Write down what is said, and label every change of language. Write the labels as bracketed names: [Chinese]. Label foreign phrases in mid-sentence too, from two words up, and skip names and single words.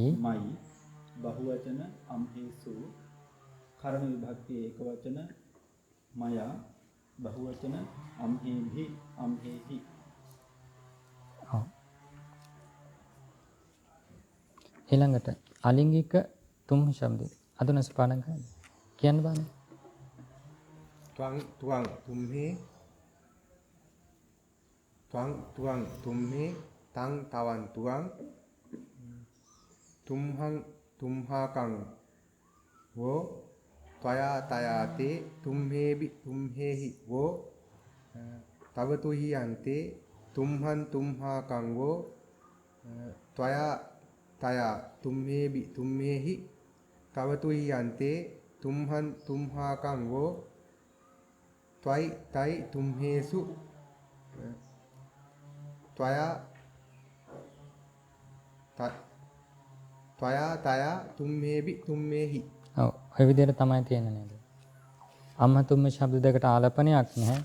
[Pali] මයි බහුවචන අම්හෙසු [Sinhala] කර්ම විභක්ති ඒකවචන [Pali] මයා බහුවචන අම්හෙභි අම්හෙහි. [Sinhala] ඊළඟට අලිංගික තුම් ශබ්දය අදුනස පාඩම් කරන්න කියන්න බෑ. [Pali] ත්වං තුවං තුම්හි ත්වං තුවං තුම්හි තං තවන් තුවං තුම්හං තුම්හාකං වෝ ත්වයා තයාතේ තුම්හේබි තුම්හෙහි වෝ තවතුහි යන්තේ තුම්හං තුම්හාකං වෝ ත්වයා තයා තුම්හේබි තුම්හෙහි තවතුහි යන්තේ තුම්හං තුම්හාකං වෝ ත්වයි තයි තුම්හෙසු ත්වයා තයා තුම්හෙබි තුම්හෙහි. [Sinhala] ඔව් ඔය විදිහට තමයි තියෙන්නේ නේද? අම්හ තුම්ම ශබ්ද දෙකට ආලපනයක් නැහැ.